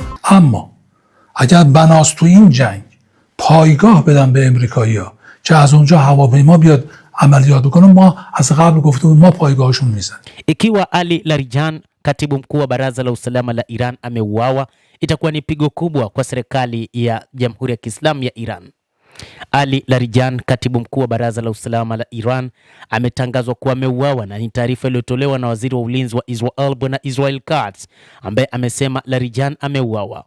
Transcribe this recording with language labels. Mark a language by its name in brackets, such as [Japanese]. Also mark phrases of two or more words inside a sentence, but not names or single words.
[Persian] اما اگر بناس تو این جنگ پایگاه بدن به امریکایی‌ها که از اونجا هواپیما بیاد عملیات بکنه، ما از قبل گفتیم ما پایگاهشون میزنیم. [Swahili] Ikiwa Ali Larijani, katibu mkuu wa Baraza la Usalama la Iran, ameuawa, itakuwa ni pigo kubwa kwa serikali ya Jamhuri ya Kiislamu ya Iran. Ali Larijani, katibu mkuu wa Baraza la Usalama la Iran, ametangazwa kuwa ameuawa, na ni taarifa iliyotolewa na waziri wa ulinzi wa Israel Bwana Israel Katz, ambaye amesema Larijani ameuawa.